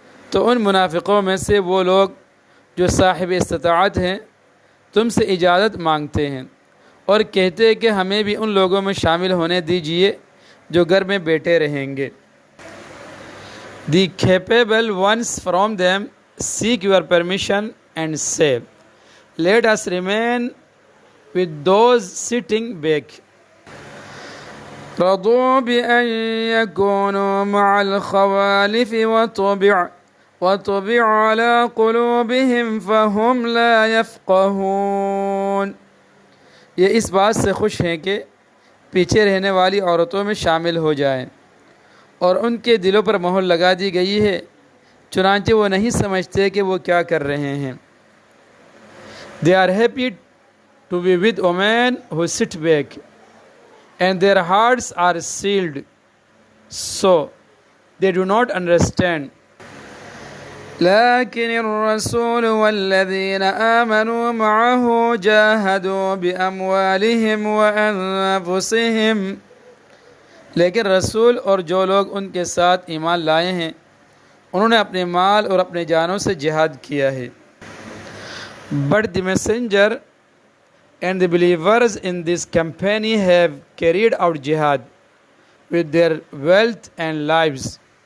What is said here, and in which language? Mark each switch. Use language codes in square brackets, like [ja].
[ur] تو ان منافقوں میں سے وہ لوگ جو صاحب استطاعت ہیں تم سے اجازت مانگتے ہیں اور کہتے ہیں کہ ہمیں بھی ان لوگوں میں شامل ہونے دیجئے جو گھر میں بیٹھے رہیں گے. [en] The capable ones from them seek your permission and say, let us remain with those sitting back. [ar] رضوا بأن يكونوا مع الخوالف وطبع على قلوبهم فهم لا يفقهون. [ur] یہ اس بات سے خوش ہیں کہ پیچھے رہنے والی عورتوں میں شامل ہو جائیں اور ان کے دلوں پر مہر لگا دی گئی ہے چنانچہ وہ نہیں سمجھتے کہ وہ کیا کر رہے ہیں. [en] They are happy to be with women who sit back and their hearts are sealed, so they do not understand. [ar] لكن الرسول والذين آمنوا معه جاهدوا بأموالهم وأنفسهم. [ur] لیکن رسول اور جو لوگ ان کے ساتھ ایمان لائے ہیں انہوں نے اپنے مال اور اپنے جانوں سے جہاد کیا ہے. [en] But the messenger and the believers in this company have carried out jihad with their wealth and lives.